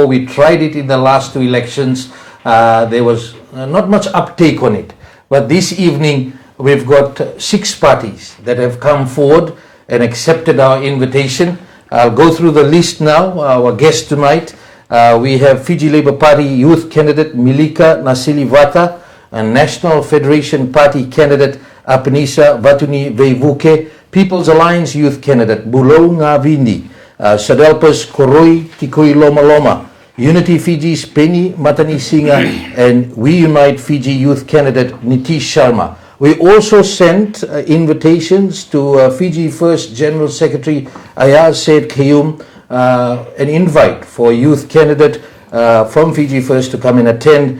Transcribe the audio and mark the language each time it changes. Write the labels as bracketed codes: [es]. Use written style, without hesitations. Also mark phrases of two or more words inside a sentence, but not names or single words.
[en] We tried it in the last two elections. There was not much uptake on it. But this evening, we've got 6 parties that have come forward and accepted our invitation. I'll go through the list now. Our guests tonight, we have Fiji Labour Party Youth Candidate Milika Nasilivata, and National Federation Party Candidate Apenisa Vatuni Veivuke, People's Alliance Youth Candidate Bulo Ngavindi, Sadelpas Koroi Tikoi Loma Loma, Unity Fiji's Penny Matani Singa, and We Unite Fiji Youth Candidate Nitish Sharma. We also sent invitations to Fiji First General Secretary Ayaz Said Kayum, an invite for a youth candidate from Fiji First to come and attend.